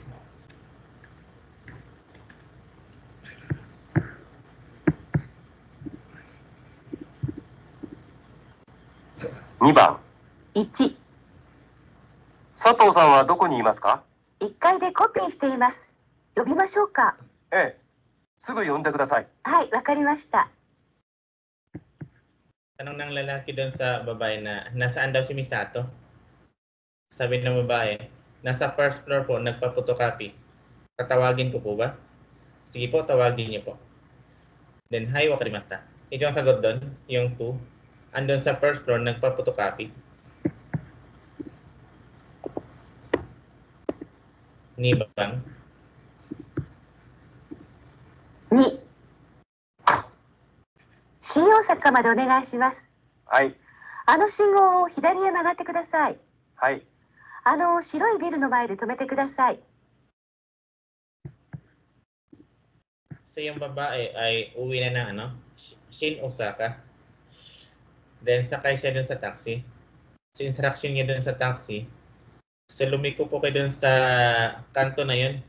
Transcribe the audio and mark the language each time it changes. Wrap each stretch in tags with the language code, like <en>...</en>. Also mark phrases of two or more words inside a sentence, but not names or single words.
<ja>2 番、 1、佐藤さんはどこにいますか？ 1階でコピーしています。呼びましょうか。ええ、すぐ呼んでください。はい、わかりました。</ja> <tl>Tanong ng lalaki doon sa babae na nasaan daw si Misato? Sabi ng babae, nasa</tl> <en>first floor</en> <tl>po, nagpa-photocopy. Tatawagin ko po ba? Sige po, tawagin niyo po. Then,</tl> <ja>はい、わかりました.</ja> <tl>Ito ang sagot doon, yung 2. Andun sa</tl> <en>first floor,</en> <tl>nagpa-photocopy.</tl> <ja>二番? 2、新大阪までお願いします。はい、あの信号を左へ曲がってください。はい、あの白いビルの前で止めてください。</ja> <tl>So, yung babae ay uwi na ng ano, Shin Osaka. Then, sakay siya dun sa taxi. So, instruction niya dun sa taxi. So, lumiko po kayo dun sa kanto na yun.</tl>